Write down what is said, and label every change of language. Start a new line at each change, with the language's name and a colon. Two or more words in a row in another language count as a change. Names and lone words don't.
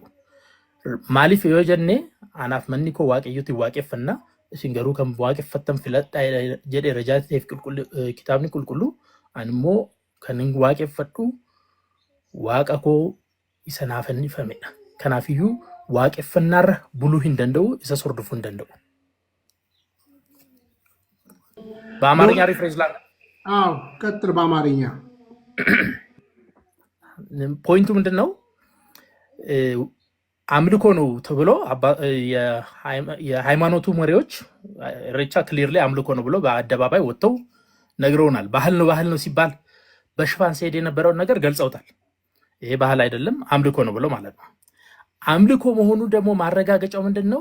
Oromo: Maaliif yoo jenne anaaf manni koo waaqayyooti waaqeffannaa isin garuu kan waaqeffattan filadhaa jedhee rajaateef kitaabni qulqulluu ani immoo kan hin waaqeffadhu waaqa koo isa naaf fannifamedha. Kanaafiyyuu waaqeffannaarra buluu hin danda'u isa hordofuu hin danda'u.
Amharic: በአማርኛ ሪፍሬዝ ላ ቀጥል። በአማርኛ ፖይንቱ ምንድን ነው? አምልኮ ነው ተብሎ የሃይማኖቱ መሪዎች ኢሬቻ ክሊርሊ አምልኮ ነው ብሎ በአደባባይ ወጥተው ነግረውናል። ባህል ነው ሲባል በሽፋን ሲሄድ የነበረውን ነገር ገልጸውታል። ይሄ ባህል አይደለም አምልኮ ነው ብሎ ማለት ነው። አምልኮ መሆኑ ደግሞ ማረጋገጫው ምንድነው?